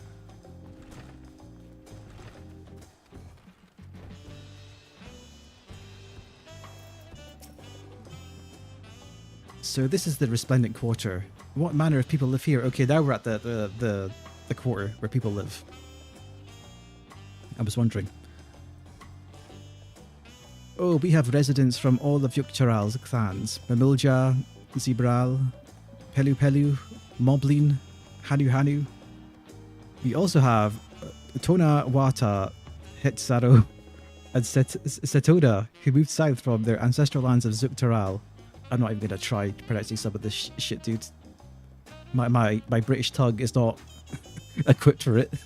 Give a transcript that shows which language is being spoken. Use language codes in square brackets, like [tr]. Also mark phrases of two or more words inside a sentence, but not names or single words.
[en] So this is the Resplendent Quarter. What manner of people live here? Okay, now we're at the quarter where people live. I was wondering. Oh, we have residents from all of Yukcharal's clans. Mamulja, Zibral, Pelu Pelu, Moblin, Hanu Hanu. We also have Tona Wata, Hitsaru, and Setoda, who moved south from their ancestral lands of Zuktaral. I'm not even going to try pronouncing some of this shit, dude. My British tongue is not equipped for it.